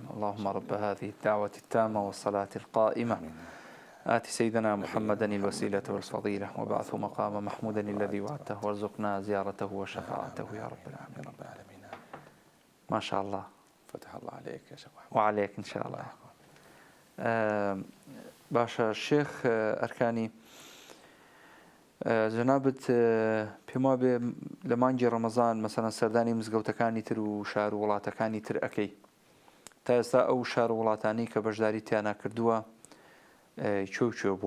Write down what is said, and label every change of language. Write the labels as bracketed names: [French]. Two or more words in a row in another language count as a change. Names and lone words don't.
[Arabic] اللهم رب هذه الدعوة التامة والصلاة القائمة آت سيدنا محمدا الوسيلة والفضيلة وبعثه مقام محمودا الذي وعدته وارزقنا زيارته وشفاعته يا رب العالمين. ما شاء الله، فتح الله عليك يا شيخ محمود. وعليك إن شاء الله. [Central Kurdish] باشا الشيخ أركاني جنابت پێم وابێ لە مانگی ڕەمەزان مەسەڵەن سەردانی مزگەوتەکانی تر و شار و وڵاتەکانی تر ئەەکەی تا ئێستا ئەو شار و وڵاتانی کە بەشداری تیانە کردووە کوێ بووە؟